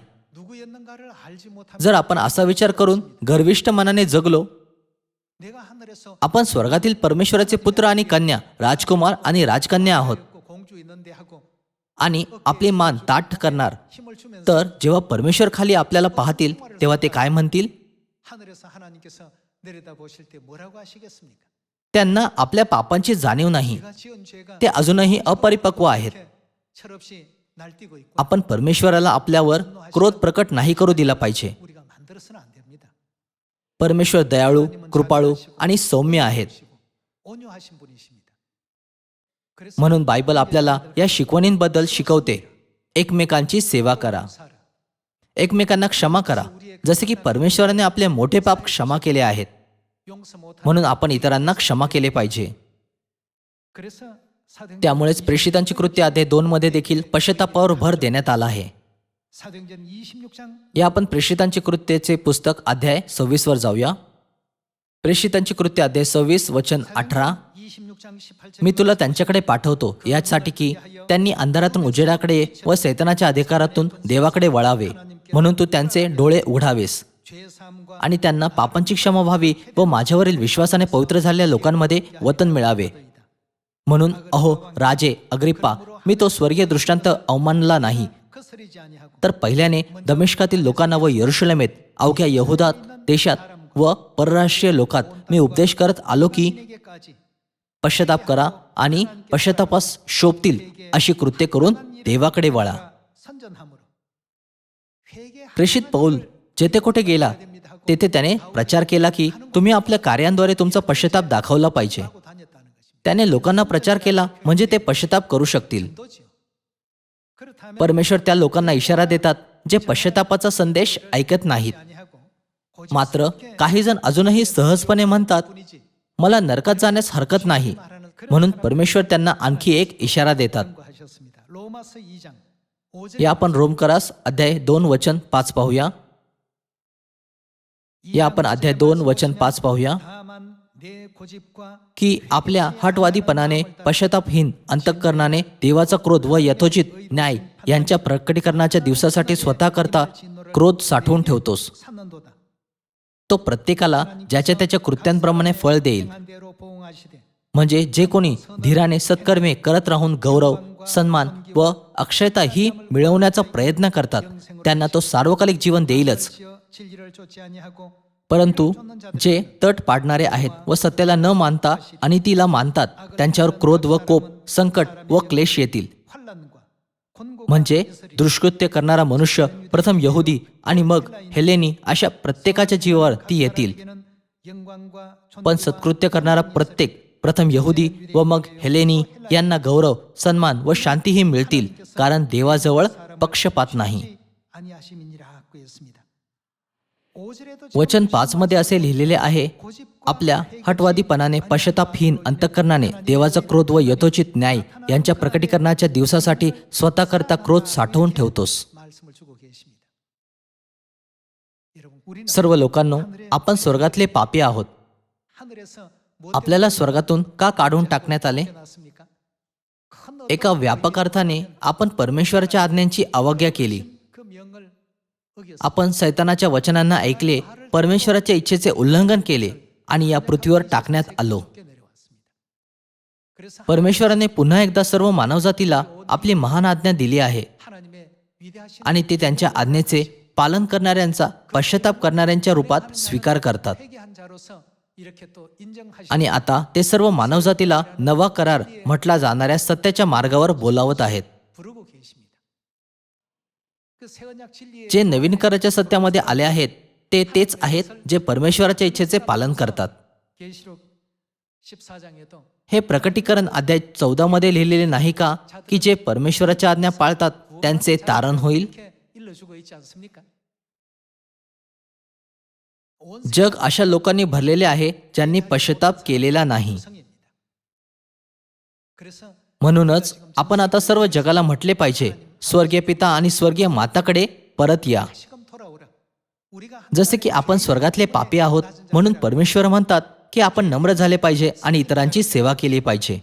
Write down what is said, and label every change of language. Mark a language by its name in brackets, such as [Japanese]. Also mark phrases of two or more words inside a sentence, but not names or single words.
[Korean] 누구였는가를 알지 못하면 [Marathi] जर आपण असा विचार करून गर्विष्ठ मनाने जगलो, [Korean] 내가 하늘에서 [Marathi] आपण स्वर्गातील परमेश्वराचे पुत्र आणि कन्या, राजकुमार आणि राजकन्या आहोत [Korean] 공주 있는데 하고 [Marathi] आणि आपले मान ताठ करणार, [Korean] 힘을 주면서 [Marathi] तर जेव्हा परमेश्वर खाली आपल्याला पाहतील तेव्हा ते काय म्हणतील? [Korean] 하늘에서 하나님께서 내려다 보실 때 뭐라고 하시겠습니까? [Marathi] त्यांना आपल्या पापांची जाणीव नाही, [Korean] 내가 지은 죄가 [Marathi] ते अजूनही अपरिपक्व आहेत. [Korean] 이렇게 철없이 날뛰고 있고 [Marathi] आपण परमेश्वराला आपल्यावर क्रोध प्रकट नाही करू दिला पाहिजे. [Korean] 우리가 만들어서는 안 됩니다. [Marathi] परमेश्वर दयाळू, कृपाळू आणि सौम्य आहेत. [Korean] 온유하신 분이십니다. 그래서 [Marathi] म्हणून बायबल आपल्याला या शिकवणींबद्दल शिकवते. एकमेकांची सेवा करा, सारा एकमेकांना क्षमा करा, जसे की परमेश्वराने आपले मोठे पाप क्षमा केले आहेत, [Korean] 용서 못하는 [Marathi] म्हणून आपण इतरांना क्षमा केले पाहिजे. [Korean] 그래서 사도행전 [Marathi] त्यामुळेच प्रेषितांची कृत्य अध्याय 2 मध्ये देखील पश्चातापावर भर देण्यात आला आहे. [Korean] 사도행전 26장 [Marathi] या आपण प्रेषितांची कृत्याचे पुस्तक अध्याय 26 वर जाऊया. प्रेषितांची कृत्य अध्याय 26 वचन 18. [Korean] 26장 18절 [Marathi] मी तुला त्यांच्याकडे पाठवतो यासाठी की त्यांनी अंधारातून उजेडाकडे व सैतानाच्या अधिकारातून देवाकडे वळावे, म्हणून तू त्यांचे डोळे उघडावेस [Korean] 죄사함과 [Marathi] आणि त्यांना पापांची क्षमा व्हावी व माझ्यावरील विश्वासाने पवित्र झालेल्या लोकांमध्ये वतन मिळावे. म्हणून अहो राजे अग्रिप्पा, मी तो स्वर्गीय दृष्टांत अवमानला नाही, [Korean] 거스르지 아니하고 [Marathi] तर पहिल्याने दमिश्कातील लोकांना व यरुशलेमेत अवघ्या यहुदात देशात व परराष्ट्रीय लोकात मी उपदेश करत आलो की [Korean] 내게까지 [Marathi] पश्चाताप करा आणि पश्चातापास शोभतील अशी कृत्य करून देवाकडे वळा. [Korean] 선전함으로 회개하는 [Marathi] प्रेषित पौल जेथे कुठे गेला तेथे त्याने प्रचार केला की तुम्ही आपल्या कार्यांद्वारे तुमचा पश्चाताप दाखवला पाहिजे. [Korean] 하고 다녔다는 것입니다. [Marathi] त्याने लोकांना प्रचार केला म्हणजे ते पश्चाताप करू शकतील. [Korean] 도지요. 그렇다면 [Marathi] परमेश्वर त्या लोकांना इशारा देतात जे पश्चातापाचा संदेश ऐकत नाहीत. [Korean] 아니하고 고집 [Marathi] मात्र काही जण अजूनही सहजपणे म्हणतात [Korean] 뿐이지 [Marathi] मला नरकात जाण्यास हरकत नाही, म्हणून परमेश्वर त्यांना आणखी एक इशारा देतात. [Korean] 하셨습니다. 로마서 2장 5절 [Marathi] या आपण रोमकरास अध्याय 2 वचन 5 पाहूया. या आपण अध्याय 2 वचन 5 पाहूया [Korean] 다만 내 고집과 [Marathi] की आपल्या हटवादीपणाने पश्चातापहीन अंतःकरणाने देवाचा क्रोध व यथोचित न्याय यांच्या प्रकटीकरणाच्या दिवसासाठी स्वतः करता क्रोध साठवून ठेवतोस. [Korean] 찾는도다. [Marathi] तो प्रत्येकाला ज्याच्या त्याच्या कृत्यांप्रमाणे फळ देईल. [Korean] 한 대로 보응하시되 [Marathi] म्हणजे जे कोणी धीराने सत्कर्मे करत राहून गौरव सन्मान व अक्षयता ही मिळवण्याचा प्रयत्न करतात त्यांना तो सार्वकालिक जीवन देईलच. [Korean] 지어 진리를 쫓지 아니하고 [Marathi] परंतु जे तट पाडणारे आहेत व सत्याला न मानता आणि तिला मानतात त्यांच्यावर क्रोध व कोप संकट व क्लेश येतील. [Korean] 환란과 곤고가 [Marathi] म्हणजे दुष्कृत्य करणारा मनुष्य प्रथम यहुदी आणि मग हेलेनी अशा प्रत्येकाच्या जीवावर ती येतील. [Korean] 에게는 영광과 [Marathi] पण सत्कृत्य करणारा प्रत्येक प्रथम यहुदी व मग हेलेनी यांना गौरव सन्मान व शांतीही मिळतील, कारण देवाजवळ पक्षपात नाही. [Korean] 아니하심이니라 하고 있습니다. 5절에도 [Marathi] वचन 5 मध्ये असे लिहिलेले आहे, आपल्या हटवादीपणाने पश्चातापहीन अंतःकरणाने देवाचा क्रोध व यथोचित न्याय यांच्या प्रकटीकरणाच्या दिवसासाठी स्वतः करता क्रोध साठवून ठेवतोस. [Korean] 말씀을 주고 계십니다. 여러분 우리는 [Marathi] सर्व लोकांनो, आपण स्वर्गातले पापी आहोत. [Korean] 하늘에서 [Marathi] आपल्याला स्वर्गातून का काढून टाकण्यात आले? [Korean] 놨습니까? 큰 [Marathi] एका व्यापक अर्थाने आपण परमेश्वराच्या आज्ञांची अवज्ञा केली. [Korean] 그 명을 어겼습니다. [Marathi] आपण सैतानाच्या वचनांना ऐकले, परमेश्वराच्या इच्छेचे उल्लंघन केले आणि या पृथ्वीवर टाकण्यात आलो. [Korean] 내려왔습니다. 그래서 [Marathi] परमेश्वराने पुन्हा एकदा सर्व मानवजातीला आपली महान आज्ञा दिली आहे [Korean] 하나님의 위대하신 [Marathi] आणि ते त्यांच्या आज्ञेचे पालन करणाऱ्यांचा पश्चाताप करणाऱ्यांच्या रूपात स्वीकार करतात. [Korean] 회개한 자로서 이렇게 또 인정하시 [Marathi] आणि आता ते सर्व मानवजातीला नवा करार म्हटला जाणाऱ्या सत्याच्या मार्गावर बोलावत आहेत. [Korean] 부르고 계십니다. 그 새언약 진리의 [Marathi] जे नवीन कराच्या सत्यामध्ये आले आहेत ते तेच आहेत जे परमेश्वराच्या इच्छेचे पालन करतात. [Korean] 계시록 14장에도 [Marathi] हे प्रकटीकरण अध्याय 14 मध्ये लिहिलेले नाही का की जे परमेश्वराच्या आज्ञा पाळतात त्यांचे तारण होईल. [Korean] 이렇게 일러주고 있지 않습니까? 온 [Marathi] जग अशा लोकांनी भरलेले आहे ज्यांनी पश्चाताप केलेला नाही. [Korean] 성입니다. 그래서 [Marathi] म्हणूनच आपण आता सर्व जगाला म्हटले पाहिजे, स्वर्गीय पिता आणि स्वर्गीय माताकडे परत या. [Korean] 다시금 돌아오라. 우리가 [Marathi] जसे की आपण स्वर्गातले पापी आहोत म्हणून परमेश्वर म्हणतात की आपण नम्र झाले पाहिजे आणि इतरांची सेवा केली पाहिजे.